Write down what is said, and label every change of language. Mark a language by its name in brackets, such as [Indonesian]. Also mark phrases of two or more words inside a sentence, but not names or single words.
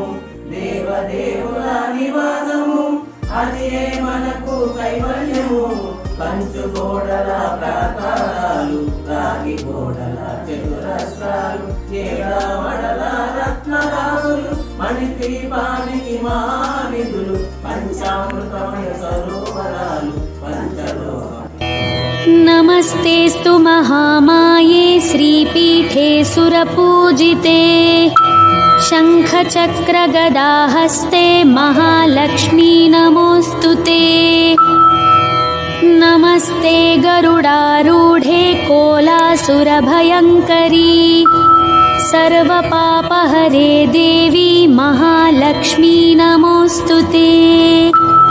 [Telugu] దేవదేవుల నివాసము అదియే మనకు కైవల్యము కంచు గోడల ప్రాకారాలు రాగి గోడల చతురస్రాలు ఏడవడల రత్నరాసులు మణిద్వీపానికి మహానిధులు పంచామృతమయ సరోవరాలు పంచలోహ [Sanskrit] नमस्तेस्तु महामाये श्रीपीठे सुरपूजिते शङ्खचक्रगदाहस्ते महालक्ष्मी नमोऽस्तुते नमस्ते गरुडारूढे कोलासुरभयङ्करी सर्वपापहरे देवी महालक्ष्मी नमोऽस्तुते।